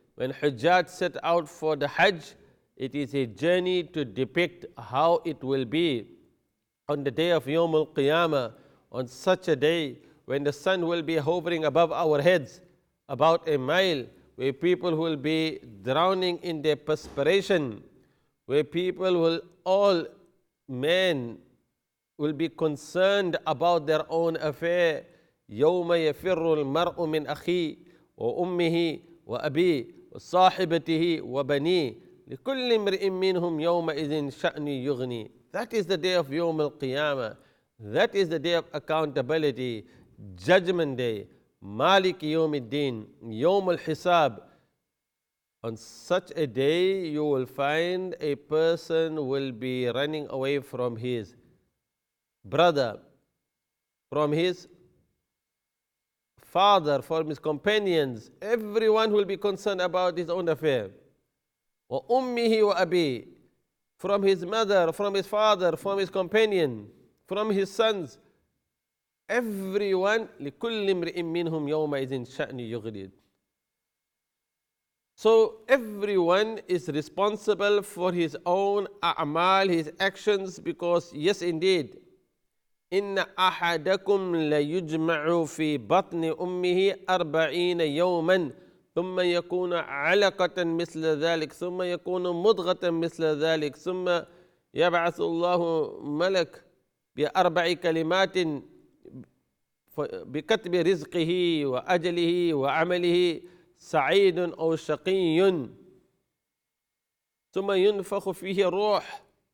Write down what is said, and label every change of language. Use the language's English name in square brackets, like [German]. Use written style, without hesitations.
[English] When Hujjaj set out for the Hajj, it is a journey to depict how it will be on the day of Yawm al-Qiyamah, on such a day when the sun will be hovering above our heads about a mile, where people will be drowning in their perspiration, where people will, all men will be concerned about their own affair. [Arabic] يوم يفر المرء من أخيه وأمه وأبيه وصاحبته وبنيه لكل امرئ منهم يومئذ شأن يغني. [English] That is the day of Yawm al-Qiyamah. That is the day of accountability, Judgment Day, Malik Yawmiddin, Yawm al-Hisab. On such a day, you will find a person will be running away from his brother, from his father, from his companions. Everyone will be concerned about his own affair. [Arabic] وَأُمِّهِ وَأَبِيهِ, [English] from his mother, from his father, from his companion, from his sons. Everyone, [Arabic] لِكُلِّ امْرِئٍ مِّنْهُمْ يَوْمَئِذٍ شَأْنِ يُغْنِيهِ. [English] So everyone is responsible for his own a'mal, his actions, because yes indeed, [Arabic] إن أحدكم ليجمع في بطن أمه 40 يوما ثم يكون علقة مثل ذلك ثم يكون مضغة مثل ذلك ثم يبعث الله ملك بأربع كلمات بكتب رزقه وأجله وعمله سعيد أو شقي ثم ينفخ فيه الروح.